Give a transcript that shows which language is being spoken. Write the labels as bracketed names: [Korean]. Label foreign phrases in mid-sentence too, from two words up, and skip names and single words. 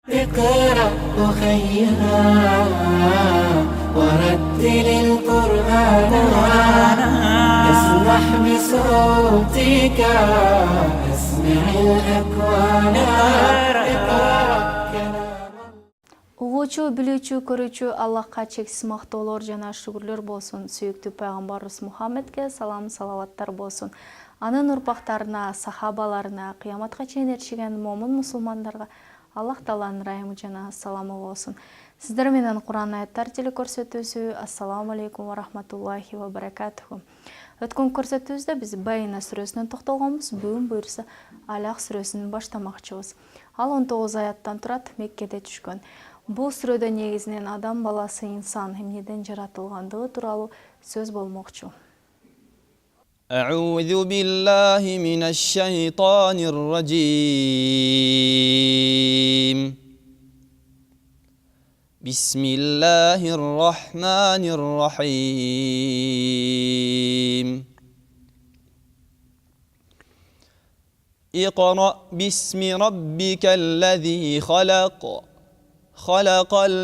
[Arabic] اقرأ أخيها ورتل القرآن اسمح بصوتك اسمع الأكوان [Kyrgyz] Угуучу, билүүчү, көрүүчү Аллахка чексиз мактоолор жана шүгүрлөр болсун. Сүйүктүү пайгамбарыбыз Мухаммедке салам салаваттар болсун. Анын урпактарына, сахабаларына, кыяматка чейин эришкен момун мусулмандарга Аллах Тааланын ырайымы жана саламы болсун. Сиздер менен Кур'ан аяттар телекөрсөтүүсү. [Arabic] السلام عليكم ورحمة الله وبركاته. [Kyrgyz] Өткөн көрсөтүүбүздө биз Байина сүрөсүнөн токтолгонбуз. Бүгүн буюрса Алак сүрөсүн баштамакчыбыз. Ал 19 аяттан турат, Меккеде түшкөн. Бул сүрөдө негизинен адам баласы инсан эмнеден жаратылгандыгы тууралуу сөз болмокчу. [Arabic] أعوذ بالله من الشيطان الرجيم بسم الله الرحمن الرحيم اقرأ باسم ربك الذي خلق